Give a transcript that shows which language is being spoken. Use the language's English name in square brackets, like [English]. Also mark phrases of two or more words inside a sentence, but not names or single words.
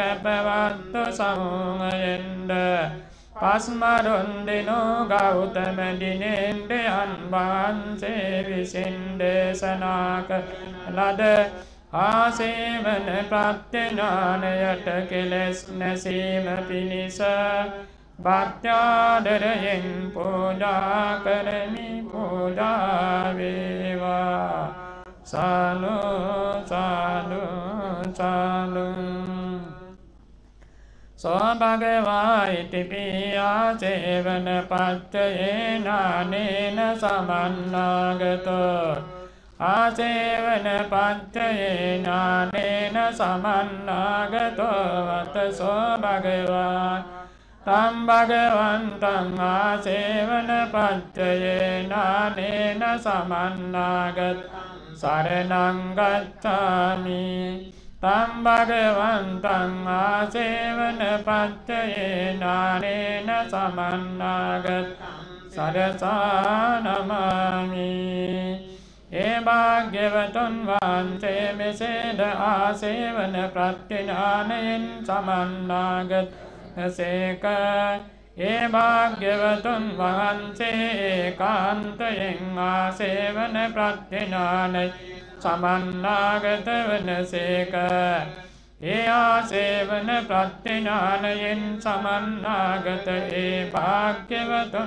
[Sinhala] පැවත්තු සමූහයෙන්ද පස්මරුන්දිනෝ ගෞතම දිනෙන් දෙයන් වහන්සේ විසින් දේශනා කළ ලද ආසේවන ප්‍රත්‍යඥානයට කෙලෙස් නැසීම පිණිස භක්ත්‍යාදරයෙන් පූජා කරමි පූජා වේවා සාදු සාදු සාදු [Pali] සෝ භගවා ඉතිපි ආසේවන පච්චයේන අනේන සමන්නාගතෝ ආසේවන පච්චයේන අනේන සමන්නාගතෝ වතසෝ භගවා තම් භගවන්තං ආසේවන පච්චයේන අනේන සමන්නාගත සරණං ගච්ඡාමි තම් භගවන්තං ආසේවන පච්චයේන අනේන සමන්නාගත සරසානමාමි [Sinhala] ඒ භාග්‍යවතුන් වහන්සේ මෙසේද ආසේවන ප්‍රත්‍යඥානයෙන් සමන්නාගත සේක ඒ භාග්‍යවතුන් වහන්සේ ඒකාන්තයෙන් ආසේවන ප්‍රත්‍යඥානයෙන් සමන්නාගත වනසේක ඒ ආසේවන ප්‍රත්‍යඥානයෙන් සමන්නාගත ඒ භාග්‍යවතුන්